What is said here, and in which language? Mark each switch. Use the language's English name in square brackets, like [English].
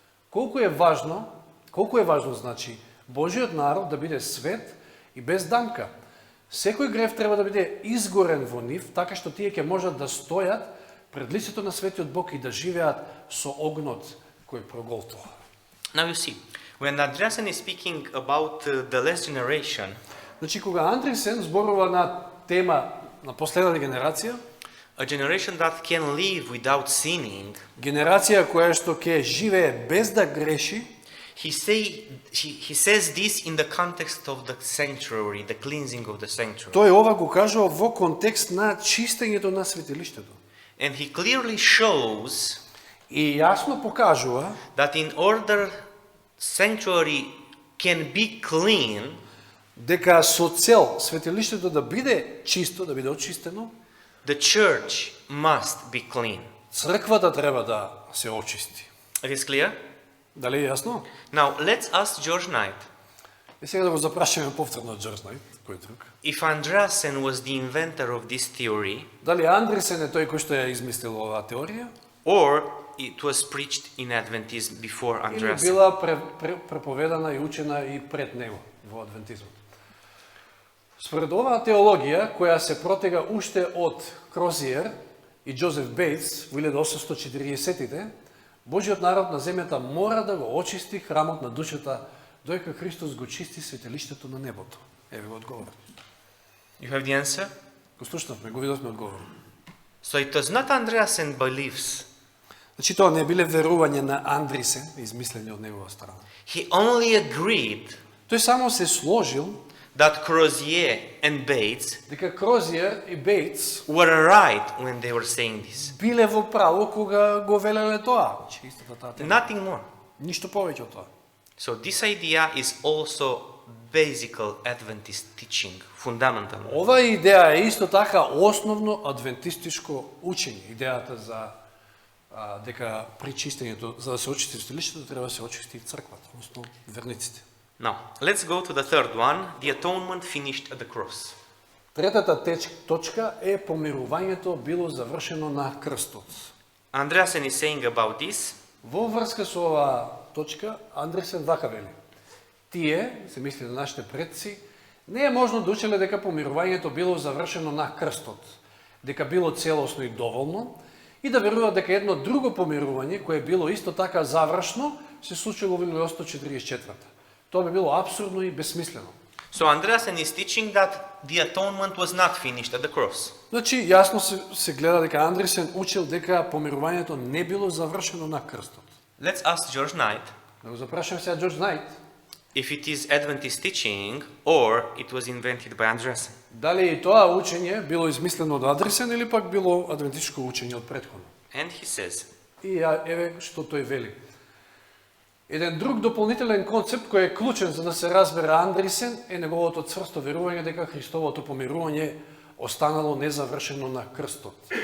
[Macedonian] Колку е важно значи Божиот народ да биде свет и без дамка. Секој грев треба да биде изгорен во нив, така што тие ќе можат да стојат пред лицето на светиот Бог и да живеат со огнот кој проголтува. [English] Now you see, when Andreasen is speaking about the last generation, [Macedonian] Значи, кога Андресен зборува на тема на последната генерација, [English] a generation that can live without sinning, [Macedonian] генерација која што ќе живее без да греши, [English] he says this in the context of the sanctuary, the cleansing of the sanctuary. [Macedonian] тој ова го кажува во контекст на чистењето на светилиштето. [English] And he clearly shows [Macedonian] И јасно покажува [English] that in order sanctuary can be clean, [Macedonian] дека со цел светилиштето да биде чисто, да биде очистено, [English] the church must be clean. [Macedonian] црквата треба да се очисти. [English] It is clear? [Macedonian] Дали е јасно? [English] Now let's ask George Knight. [Macedonian] И сега да го запрашаме повторно Джордж Найт, кој друг. [English] If Andreasen was the inventor of this theory, [Macedonian] Дали Андресен е тој кој што ја измислил оваа теорија? [English] or it was preached in Adventism before [Macedonian] Или [English] Andreasen? [Macedonian] била преповедана и учена и пред него во адвентизмот. Според оваа теологија, која се протега уште од Крозиер и Джозеф Бейтс во 1840-тите, Божиот народ на земјата мора да го очисти храмот на душата, доека Христос го чисти светилиштето на небото. Еве го одговорот. [English] You have the answer? [Macedonian] Го слушнавме, го видовме одговорот. [English] So it was not Andreasen beliefs. [Macedonian] Значи тоа не биле верување на Андресен, измислени од негова страна. [English] He only agreed [Macedonian] Тој само се сложил [English] that Crozier and Bates [Macedonian] дека Крозиер и Бейтс [English] were right when they were saying this. [Macedonian] биле во право кога го велеле тоа. Значи, истата таа тема. [English] Nothing more. [Macedonian] Ништо повеќе од тоа. [English] So this idea is also basic Adventist teaching, fundamental. [Macedonian] Ова идеја е исто така основно адвентистичко учење. Идејата за дека при чистењето, за да се очисти светилиштето, треба да се очисти црквата, односно верниците. [English] Now, let's go to the third one, the atonement finished at the cross. [Macedonian] Третата точка е помирувањето било завршено на крстот. [English] Andreasen is saying about this, [Macedonian] Во врска со оваа точка, Андресен вака вели. Тие, се мисли на нашите предци, не е можно да учеле дека помирувањето било завршено на крстот, дека било целосно и доволно, и да веруваат дека едно друго помирување, кое било исто така завршно, се случило во 1844. Тоа би било абсурдно и безсмислено. [English] so Andreasen is teaching that the atonement was not finished at the cross. [Macedonian] Значи, јасно се гледа дека Андресен учил дека помирувањето не било завршено на крстот. [English] Let's ask George Knight [Macedonian] Да го запрашам сега Джордж Найт, [English] if it is Adventist teaching or it was invented by Andreasen. [Macedonian] дали и тоа учење било измислено од Андресен или пак било адвентистичко учење од претходно. [English] And he says, [Macedonian] И еве што тој вели. Еден друг дополнителен концепт кој е клучен за да се разбере Андресен е неговото цврсто верување дека Христовото помирување останало незавршено на крстот.